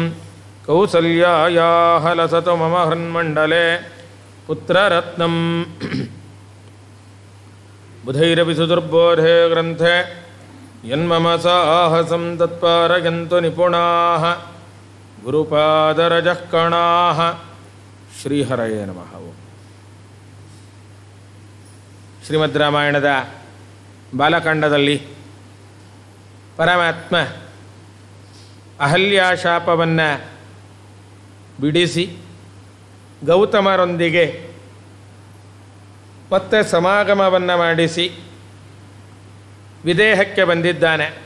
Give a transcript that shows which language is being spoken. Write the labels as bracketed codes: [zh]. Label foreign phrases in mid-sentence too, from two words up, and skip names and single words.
[sa] ಕೌಸಲ್ಯಾಯಾಃ ಲಸತು ಮಮ ಹೃನ್ಮಂಡಲೆ ಪುತ್ರರತ್ನಂ. ಬುಧೈರಪಿ ಸುದುರ್ಬೋಧೆ ಗ್ರಂಥೆ ಯನ್ಮಮ ಸಾಹಸಂ ತತ್ಪಾರಯಂತು ನಿಪುಣಾಃ ಗುರುಪಾದರಜಃ ಕಣಾಃ. ಶ್ರೀಹರಯೇ ನಮಃ. [kn] ಶ್ರೀಮದ್ ರಾಮಾಯಣದ ಬಾಲಕಾಂಡದಲ್ಲಿ ಪರಮಾತ್ಮ ಅಹಲ್ಯಾ ಶಾಪವನ್ನು ಬಿಡಿಸಿ ಗೌತಮರೊಂದಿಗೆ ಮತ್ತೆ ಸಮಾಗಮವನ್ನು ಮಾಡಿಸಿ ವಿದೇಹಕ್ಕೆ ಬಂದಿದ್ದಾನೆ.